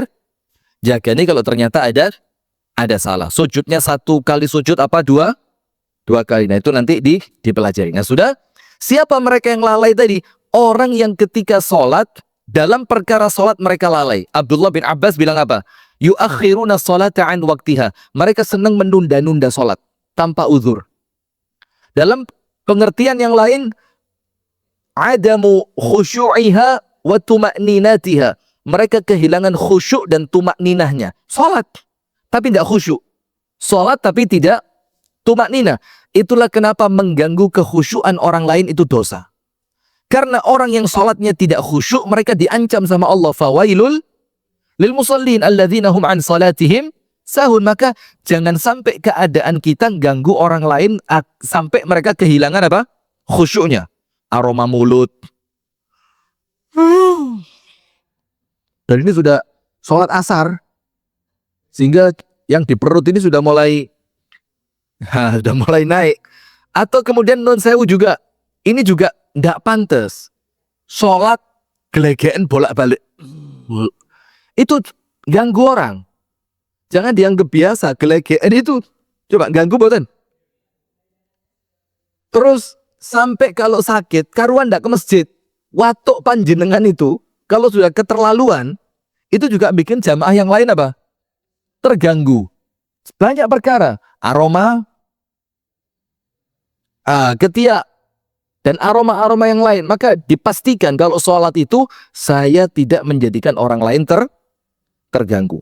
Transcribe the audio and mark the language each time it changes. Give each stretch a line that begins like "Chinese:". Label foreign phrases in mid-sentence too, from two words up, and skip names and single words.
Indonesian: Jagani kalau ternyata ada salah. Sujudnya 1 kali sujud apa? 2 kali. Nah itu nanti dipelajari. Nah sudah. Siapa mereka yang lalai tadi? Orang yang ketika sholat, dalam perkara sholat mereka lalai. Abdullah bin Abbas bilang apa?
Arabic: يؤخرون الصلاة عن وقتها.
Indonesian: Mereka senang menunda-nunda sholat tanpa uzur. Dalam pengertian yang lain,
Arabic: عدم خشوعها وطمأنينتها.
Indonesian: Mereka kehilangan khusyuk dan tumakninahnya. Sholat, tapi tidak khusyuk. Sholat, tapi tidak tumakninah. Itulah kenapa mengganggu kekhusyuan orang lain itu dosa. Karena orang yang sholatnya tidak khusyuk, mereka diancam sama Allah.
Arabic: فويل للمصلين الذين هم عن صلاتهم ساهون.
Indonesian: Maka jangan sampai keadaan kita ganggu orang lain sampai mereka kehilangan apa? Khusyuknya. Aroma mulut. Dan ini sudah sholat asar. Sehingga yang di perut ini sudah mulai naik. Atau kemudian non sewu juga. Ini juga tidak pantas. Sholat gelegean bolak-balik. Itu ganggu orang. Jangan dianggap biasa. Gelegean itu coba ganggu boten. Terus sampai kalau sakit karuan tidak ke masjid.
Javanese: Watuk panjenengan
Indonesian: itu kalau sudah keterlaluan itu juga bikin jamaah yang lain apa? Terganggu. Banyak perkara. Aroma, ketiak, dan aroma-aroma yang lain. Maka dipastikan kalau sholat itu saya tidak menjadikan orang lain terganggu.